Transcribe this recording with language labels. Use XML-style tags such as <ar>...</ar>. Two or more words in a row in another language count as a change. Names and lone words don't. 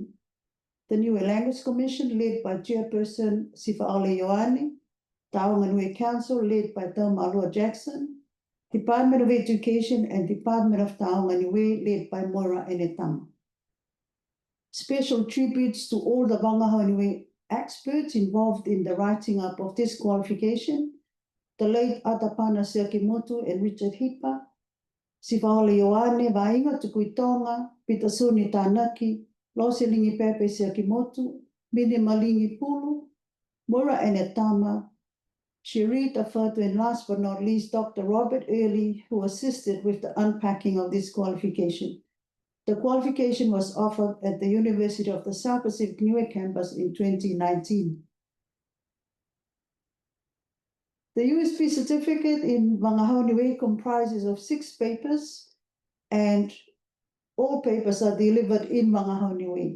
<en>The Niue Language Commission, led by Chairperson Sifaali Ioane, Taonga Niue Council, led by Taumalua Jackson, Department of Education and Department of Taonga Niue, led by Moira Enetama. Special tributes to all the Wangahau Niue experts involved in the writing up of this qualification, the late Atapana Sakimoto and Richard Hipa, Sifaali Ioane, Vainga Tukuitonga, Pitasoni Tanaki, Lose Lingipepe Sakimoto, Mine Malingi Pulu, Moira Enetama, Sherita Fatu, and last but not least, Dr. Robert Early, who assisted with the unpacking of this qualification. The qualification was offered at the University of the South Pacific Niue campus in 2019. The USB certificate in Wangahau Niue comprises of 6 papers, and all papers are delivered in Wangahau Niue.</en>